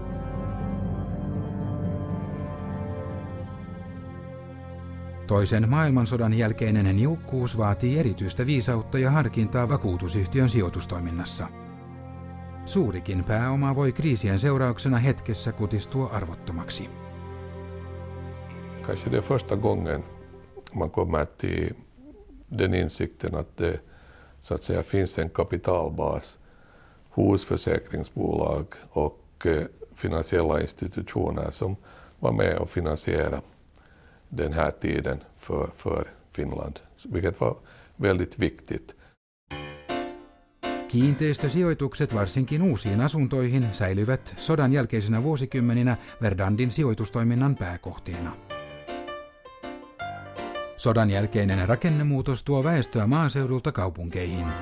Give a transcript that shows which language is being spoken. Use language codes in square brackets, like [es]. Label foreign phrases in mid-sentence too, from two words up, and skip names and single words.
[fi] Toisen maailmansodan jälkeinen niukkuus vaatii erityistä viisautta ja harkintaa vakuutusyhtiön sijoitustoiminnassa. Suurikin pääoma voi kriisien seurauksena hetkessä kutistua arvottomaksi. [sv] Kanske det är första gången man kommer till den insikten att det så att säga finns en kapitalbas hos försäkringsbolag och finansiella institutioner som var med och finansiera den här tiden för Finland, vilket var väldigt viktigt. [fi] Kiinteistösijoitukset varsinkin uusiin asuntoihin säilyvät sodan jälkeisenä vuosikymmeninä Verdandin sijoitustoiminnan pääkohteena. Sodan jälkeinen rakennemuutos tuo väestöä maaseudulta kaupunkeihin.